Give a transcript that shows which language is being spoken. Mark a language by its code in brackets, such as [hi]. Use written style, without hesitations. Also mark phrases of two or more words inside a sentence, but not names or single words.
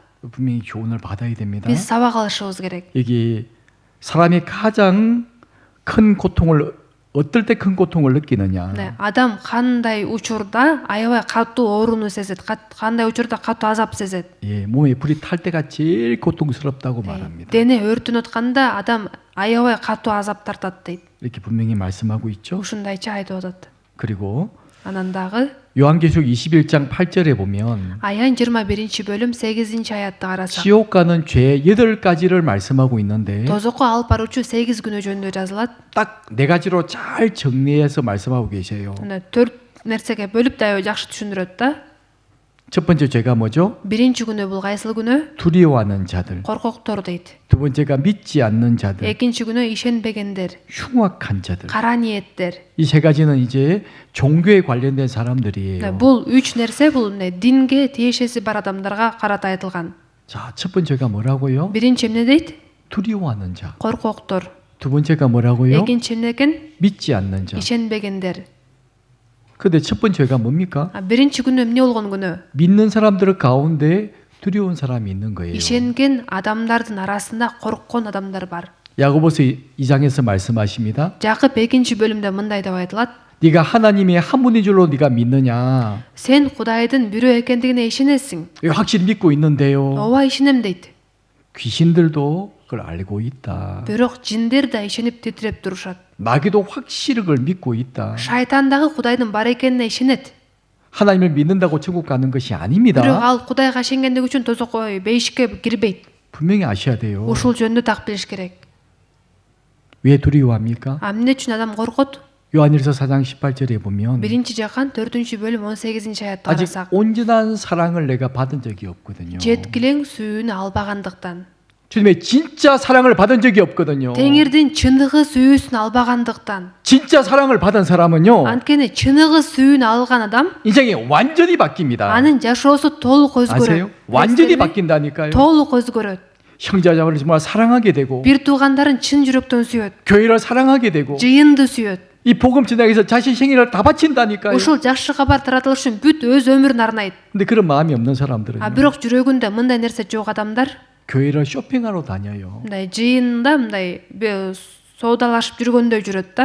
[ko] 분명히 교훈을 받아야 됩니다. [ky] Биз сабак алышыбыз керек. [ko] 여기 사람이 가장 큰 고통을 어떨 때 큰 고통을 느끼느냐? [ky] Адам кандай учурда аябай катуу ооруну сезет, кандай учурда катуу азап сезет. [ko] 예, 몸에 불이 탈 때가 제일 고통스럽다고 말합니다. [ky] Дене өртүнүп атканда адам аябай катуу азап тартат дейт. [ko] 이렇게 분명히 말씀하고 있죠. [ky] Ушундайча айтып атат. [ko] 그리고 [ky] Анан дагы [ko] 요한계시록 21장 8절에 보면 [ky] Аян 21-бөлүм 8-аятты карасак, [ko] 지옥 가는 죄 8가지를 말씀하고 있는데 [ky] тозокко алып баруучу 8 күнөө жөнүндө жазылат. [ko] 딱 4가지로 잘 정리해서 말씀하고 계세요. [ky] Мына 4 нерсеге бөлүп да аябай жакшы түшүндүрөт да. [ko] 첫 번째 죄가 뭐죠? [ky] Биринчи күнөө бул кайсыл күнөө? [ko] 두려워하는 자들. [ky] Коркоктор дейт. [ko] 두 번째가 믿지 않는 자들. [ky] Экинчи күнөө ишенбегендер, [ko] 흉악한 자들. [ky] кара ниеттер. [ko] 이 세 가지는 이제 종교에 관련된 사람들이에요. [ky] Бул 3 нерсе бул динге тиешеси бар адамдарга карата айтылган. [ko] 자, 첫 번째가 뭐라고요? [ky] Биринчи эмне дейт? [ko] 두려워하는 자. [ky] Коркоктор. [ko] 두 번째가 뭐라고요? [ky] Экинчи эмне экен? [ko] 믿지 않는 자. [ky] ишенбегендер. [ko] 근데 첫 번째가 뭡니까? [ky] Биринчи күнөө эмне болгон күнөө? [ko] 믿는 사람들 가운데 두려운 사람이 있는 거예요. [ky] Ишенген адамдардын арасында корккон адамдар бар. [ko] 야고보서 2장에서 말씀하십니다. [ky] Жакып 2-бөлүмдө мындай деп айтылат: [ko] 네가 하나님이 한 분인 줄로 네가 믿느냐? [ky] Сен Кудайдын бирөө экендигине ишенесиң. [ko] 이거 확실히 믿고 있는데요. [ky] Ооба ишенем дейт. [ko] 귀신들도 그걸 알고 있다. [ky] Бирок жиндер да ишенип титиреп турушат. [ko] 마귀도 확실히 그걸 믿고 있다. [ky] Шайтан дагы Кудайдын бар экенине ишенет. [ko] 하나님을 믿는다고 천국 가는 것이 아닙니다. [ky] Бирок ал Кудайга ишенгендиги үчүн тозокко бейишикке кирбейт. [ko] 분명히 아셔야 돼요. [ky] Ушул жөнүндө так билиш керек. [ko] 왜 두려워합니까? [ky] Эмне үчүн адам коркот? [ko] 요한일서 4장 18절에 보면 [ky] Биринчи жакан 4-бөлүм 18-аятты [ko] 아직 [ky] карасак, [ko] 온전한 사랑을 내가 받은 적이 없거든요. [ky] жеткилең сүйүүнү албагандыктан, [ko] 주님의 진짜 사랑을 받은 적이 없거든요. [ky] Теңирдин чыныгы сүйүүсүн албагандыктан. [ko] 진짜 사랑을 받은 사람은요. [ky] Анткени чыныгы сүйүүнү алган адам [ko] 인생이 완전히 바뀝니다. [ky] анын жашоосу толук [ko] 아세요? [ky] өзгөрөт. [ko] 완전히 바뀐다니까요. [ky] толук өзгөрөt. [ko] 형제자매를 정말 사랑하게 되고 [ky] Бир туугандарын чын жүрөктөн сүйөт. [ko] 교회를 사랑하게 되고 [ky] Жыйынды сүйөт. [ko] 이 복음 전하기 위해서 자신 생애를 다 바친다니까요. [ky] Ушул жакшы кабар таратылыш үчүн бүт өз өмүрүн арнайт. [ko] 근데 그런 마음이 없는 사람들은 [ky] Бирок жүрөгүндө мындай нерсе жок адамдар [ko] 교회를 쇼핑하러 다녀요. [ky] мындай жыйында мындай соодалашып жүргөндөй жүрөт да.